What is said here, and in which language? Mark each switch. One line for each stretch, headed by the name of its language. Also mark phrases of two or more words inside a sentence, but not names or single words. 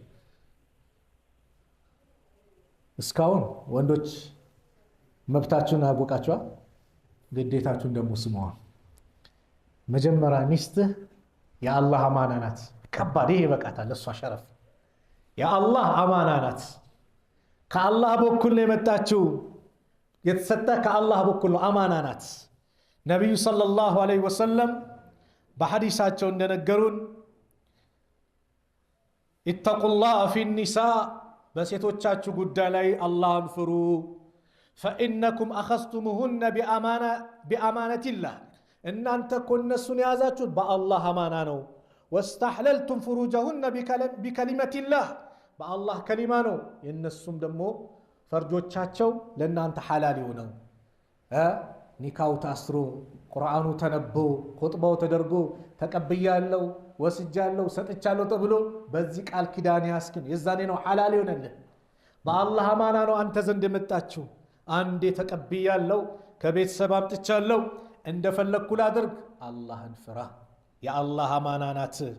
Amharic: እስካሁን ወንዶች መብታችሁን አወቃችኋ ግዴታችሁን ደግሞ ስሙዋ መጀመሪያ ሚስትህ የአላህ አማና ናት ከባድ ይሄ በቃታል ለሷ ሸረፍ የአላህ አማና ናት ከአላህ በኩል ነው የመጣችው የተሰጠ ከአላህ በኩል አማና ናት ነብዩ
Arabic: صلى الله عليه وسلم
Amharic: በሐዲሳቸው እንደነገሩን
Arabic: اتقوا الله في النساء
Amharic: በሴቶቻችሁ ጉዳይ ላይ አላህን ፍሩ
Arabic: فإنكم أخذتموهن بأمانة الله
Amharic: እናንተ እኮ እነሱን ያዛችሁት በአላህ አማና ነው
Arabic: واستحللتم فروجهن بكلمة الله
Amharic: በአላህ ከሊማ ነው የነሱም ደግሞ ፈርጆቻቸው ለእናንተ ሐላል ይሆነው ኒካው ታስሮ ቁርአኑ ተነቦ ኹጥባው ተደርጎ ተቀብያለሁ ወስጃለሁ ሰጥቻለሁ ተብሎ በዚህ ቃል ኪዳን ያስክን የዛኔ ነው ሐላል ይሆነልህ በአላህ አማና ነው አንተ ዘንድ የመጣችው። አንዴ ተቀብያለሁ፣ ከቤተሰብ አምጥቻለሁ፣ እንደፈለግኩ ላድርግ። አላህን ፍራ። የአላህ አማና ናት፣